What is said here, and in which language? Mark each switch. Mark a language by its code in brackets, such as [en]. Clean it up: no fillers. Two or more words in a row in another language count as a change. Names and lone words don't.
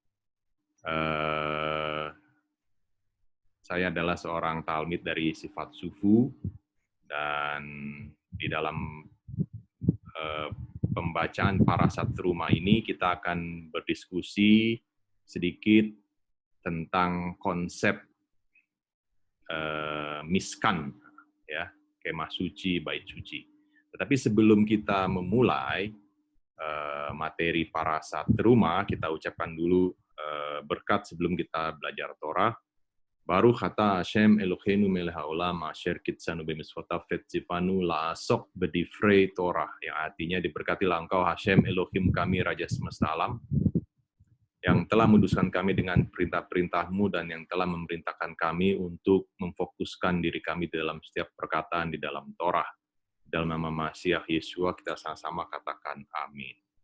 [id] Saya adalah seorang Talmid dari Sifat Sufu dan di dalam pembacaan Parasat Rumah ini kita akan berdiskusi sedikit tentang konsep miskan, ya, kemah suci, bait suci. Tetapi sebelum kita memulai materi Parasat Rumah, kita ucapkan dulu berkat sebelum kita belajar Torah. [he] ברוך אתה השם אלוהינו מלך העולם אשר קדשנו במצותיו וצונו לעסוק בדברי תורה, [id] yang artinya diberkatilah engkau Hashem Elohim kami Raja semesta alam, yang telah menguduskan kami dengan perintah-perintah-Mu dan yang telah memerintahkan kami untuk memfokuskan diri kami dalam setiap perkataan di dalam Torah. Dalam nama Masiah Yeshua kita sama-sama katakan amin.